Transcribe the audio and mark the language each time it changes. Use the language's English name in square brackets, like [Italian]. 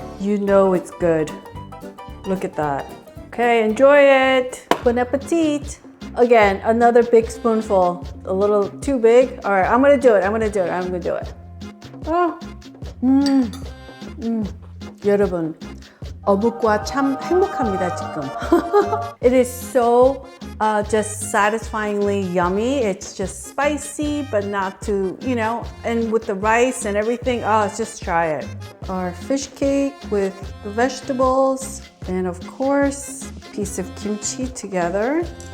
[English] You know it's good. Look at that. Okay, enjoy it. Bon appetit. Again, another big spoonful. A little too big. All right, I'm gonna do it. I'm gonna do it. Oh. [Korean] 여러분, 어묵과 참 행복합니다, 지금. [English] It is so just satisfyingly yummy. It's just spicy, but not too, you know, and with the rice and everything, just try it. Our fish cake with the vegetables, and of course, a piece of kimchi together.